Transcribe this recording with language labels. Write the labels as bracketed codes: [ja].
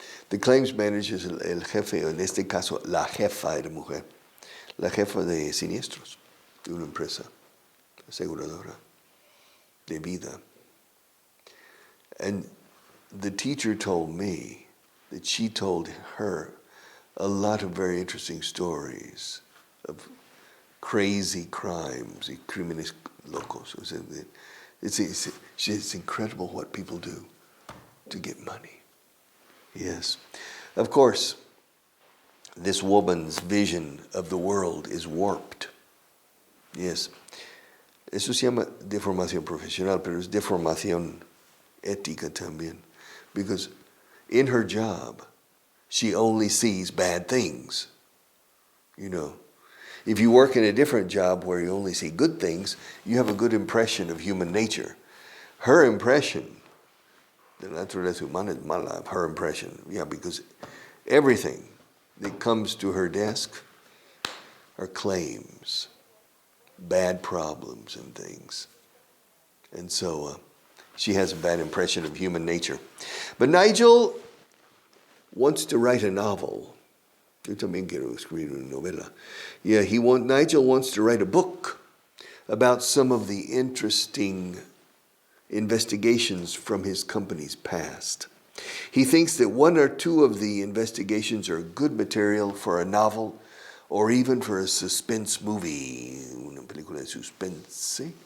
[en] The claims manager [es] es el jefe, en este caso la jefa era mujer, la jefa de siniestros de una empresa aseguradora de vida. [en] And the teacher told me that she told her a lot of very interesting stories of crazy crimes, [es] y crímenes locos. [en] It's incredible what people do to get money. Yes. Of course, this woman's vision of the world is warped. Yes. [es] Eso se llama deformación profesional, pero es deformación ética también. [en] Because in her job, she only sees bad things. You know, if you work in a different job where you only see good things, you have a good impression of human nature. Her impression, [es] de la naturaleza humana es mala, [en] her impression, yeah, because everything that comes to her desk are claims, bad problems and things. And so she has a bad impression of human nature. But Nigel wants to write a novel. [es] Yo también quiero escribir una novela. [en] Yeah, Nigel wants to write a book about some of the interesting investigations from his company's past. He thinks that 1 or 2 of the investigations are good material for a novel or even for a suspense movie, [es] una película de suspense.